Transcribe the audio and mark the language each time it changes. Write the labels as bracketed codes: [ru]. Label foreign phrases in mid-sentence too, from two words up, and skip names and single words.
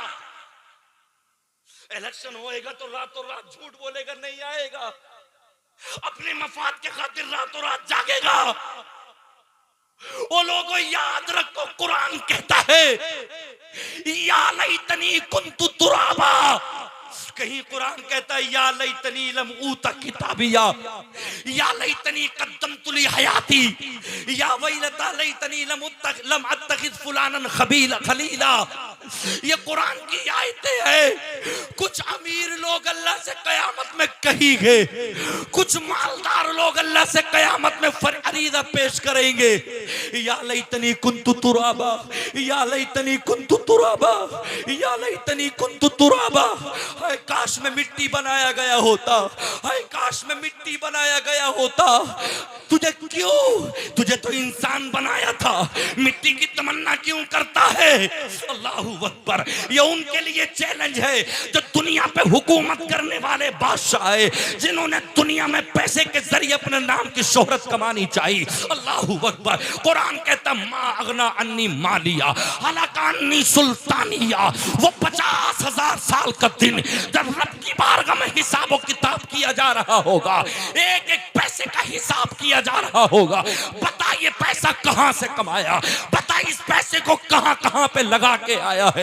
[ur] الیکشن ہوئے گا تو راتوں رات جھوٹ بولے گا، نہیں آئے گا. اپنے مفاد کے خاطر راتوں رات جاگے گا. وہ لوگو، یاد رکھو، قرآن کہتا ہے, [ar] يا ليتني كنت ترابا. [ur] کہیں قرآن کہتا ہے, [ar] يا ليتني لم أوت كتابيه، يا ليتني قدمت لحياتي، يا ويلتى ليتني لم أتخذ فلانا خليلا. [ur] یہ قرآن کی آیتیں ہیں۔ کچھ امیر لوگ اللہ سے قیامت میں کہیں گے، کچھ مالدار لوگ اللہ سے قیامت میں فریدہ پیش کریں گے, [ar] يا ليتني كنت ترابا، يا ليتني كنت ترابا، يا ليتني كنت ترابا. [ur] ہائے کاش میں مٹی بنایا گیا ہوتا، ہائے کاش میں مٹی بنایا گیا ہوتا. تجھے کیوں? تجھے تو انسان بنایا تھا، مٹی کی تمنا کیوں کرتا ہے? [ar] الله أكبر. [ur] یہ ان کے لیے چیلنج ہے جو دنیا پہ حکومت کرنے والے بادشاہ ہے، جنہوں نے دنیا میں پیسے کے ذریعے اپنے نام کی شہرت کمانی چاہیے. [ar] الله أكبر. [ur] قرآن کہتا, [ar] ما أغنى عني ماليه هلك عني سلطانيه. [ur] وہ 50,000 سال کا دن جب رب کی بارگاہ میں حساب کتاب کیا جا رہا ہوگا، ایک ایک پیسے کا حساب کیا جا رہا ہوگا. بتا یہ پیسہ کہاں سے کمایا، بتا اس پیسے کو کہاں کہاں پہ لگا کے آیا ہے.